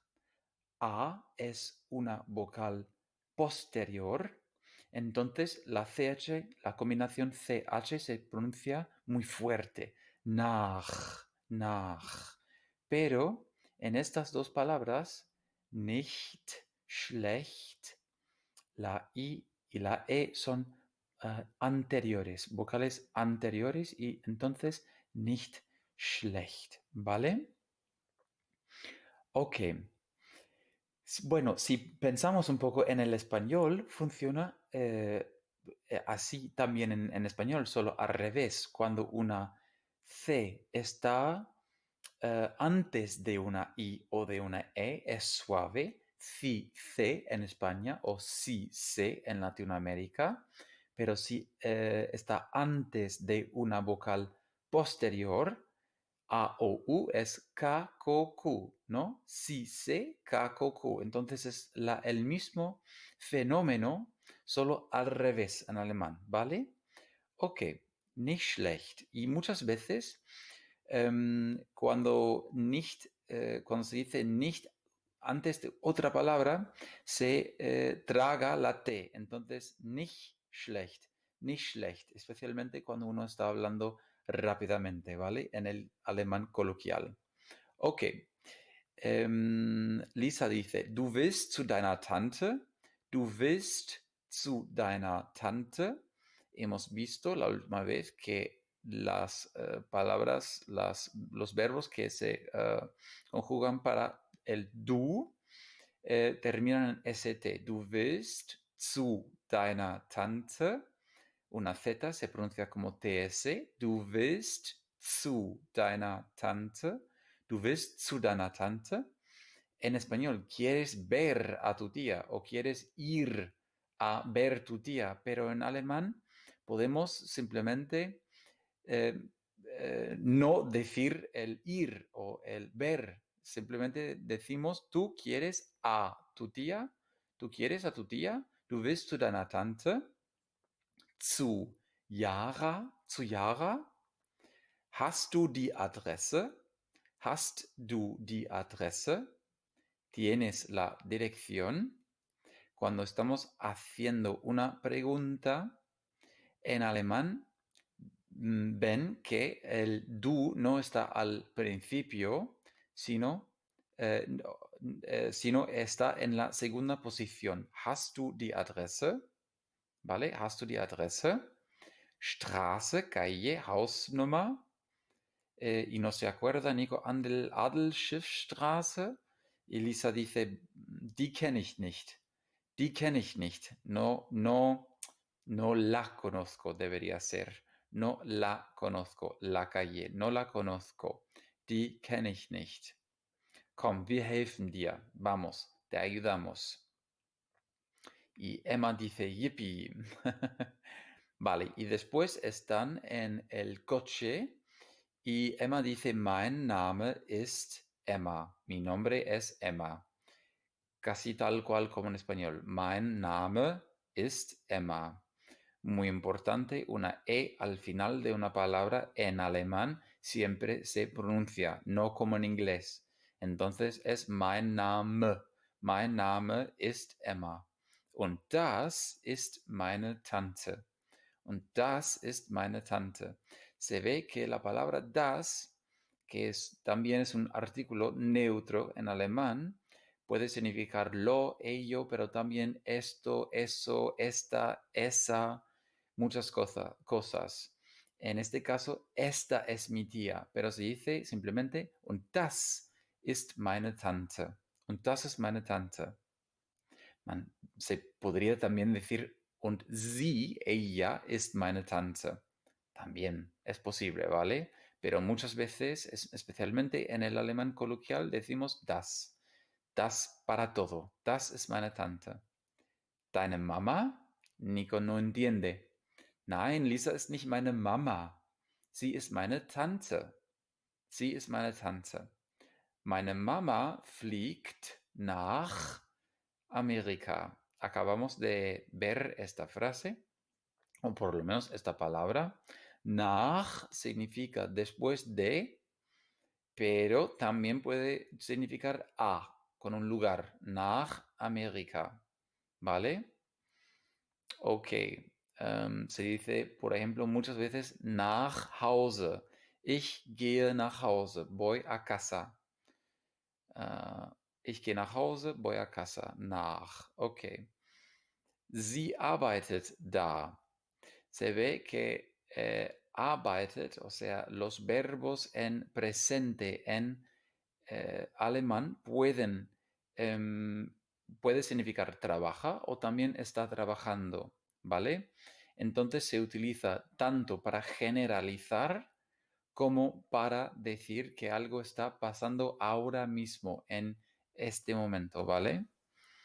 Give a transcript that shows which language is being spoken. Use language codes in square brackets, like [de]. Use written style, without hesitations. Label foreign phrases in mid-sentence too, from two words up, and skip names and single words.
[es] A es una vocal posterior, entonces la CH, la combinación CH se pronuncia muy fuerte. [de] Nach, nach. [es] Pero en estas dos palabras, [de] nicht, schlecht, [es] la I y la E son anteriores, vocales anteriores y entonces [de] nicht schlecht, [es] ¿vale? Ok. Bueno, si pensamos un poco en el español, funciona así también en español, solo al revés. Cuando una C está antes de una I o de una E, es suave. sí sé en España o sí sé en Latinoamérica, pero si está antes de una vocal posterior, A o U es K, K, Q, ¿no? Sí sé, K, K, Q. Entonces es el mismo fenómeno, solo al revés en alemán, ¿vale? [de] Ok, nicht schlecht. [es] Y muchas veces cuando se dice nicht antes de otra palabra, se traga la T. Entonces, [de] nicht schlecht, [es] especialmente cuando uno está hablando rápidamente, ¿vale? En el alemán coloquial. Ok. Lisa dice, [de] du willst zu deiner Tante, du willst zu deiner Tante. [es] Hemos visto la última vez que las palabras, los verbos que se conjugan para el du terminan en st. [de] Du willst zu deiner Tante. [es] Una Z se pronuncia como TS. [de] Du willst zu deiner Tante. Du willst zu deiner Tante. [es] En español, quieres ver a tu tía o quieres ir a ver tu tía, pero en alemán podemos simplemente eh, no decir el ir o el ver. Simplemente decimos, tú quieres a tu tía, tú quieres a tu tía, [de] du willst zu deiner Tante, zu Yara, hast du die Adresse, hast du die Adresse, [es] tienes la dirección. Cuando estamos haciendo una pregunta en alemán, ven que el du no está al principio, sino está en la segunda posición. [de] Hast du die Adresse? ¿Vale? Hast du die Adresse? [es] Straße, calle, Hausnummer. Y no se acuerda Nico Adelschiffstraße. Elisa dice, [de] die kenne ich nicht. Die kenne ich nicht. [es] No, no, no la conozco, debería ser. No la conozco, la calle. No la conozco. [de] Die kenne ich nicht. Komm, wir helfen dir. [es] Vamos, te ayudamos. Y Emma dice, yippie. Vale, y después están en el coche y Emma dice, [de] mein Name ist Emma. [es] Mi nombre es Emma. Casi tal cual como en español. [de] Mein Name ist Emma. [es] Muy importante, una E al final de una palabra en alemán siempre se pronuncia, no como en inglés. Entonces es [de] mein Name. Mein Name ist Emma. Und das ist meine Tante. Und das ist meine Tante. [es] Se ve que la palabra das, también es un artículo neutro en alemán, puede significar lo, ello, pero también esto, eso, esta, esa, muchas cosas. En este caso, esta es mi tía, pero se dice simplemente, [de] und das ist meine Tante. Und das ist meine Tante. [es] Se podría también decir, [de] und sie, ella, ist meine Tante. [es] También es posible, ¿vale? Pero muchas veces, especialmente en el alemán coloquial, decimos das. Das para todo. [de] Das ist meine Tante. Deine Mama? Nico no entiende. Nein, Lisa ist nicht meine Mama. Sie ist meine Tante. Sie ist meine Tante. Meine Mama fliegt nach América. [es] Acabamos de ver esta frase, o por lo menos esta palabra. Nach significa después de, pero también puede significar a, con un lugar. Nach América. ¿Vale? Ok. Se dice, por ejemplo, muchas veces [de] nach Hause. Ich gehe nach Hause. [es] Voy a casa. [de] Ich gehe nach Hause, [es] voy a casa. Nach. Ok. [de] Sie arbeitet da. [es] Se ve que arbeitet, o sea, los verbos en presente en alemán puede significar trabaja o también está trabajando, ¿vale? Entonces se utiliza tanto para generalizar como para decir que algo está pasando ahora mismo, en este momento, ¿vale?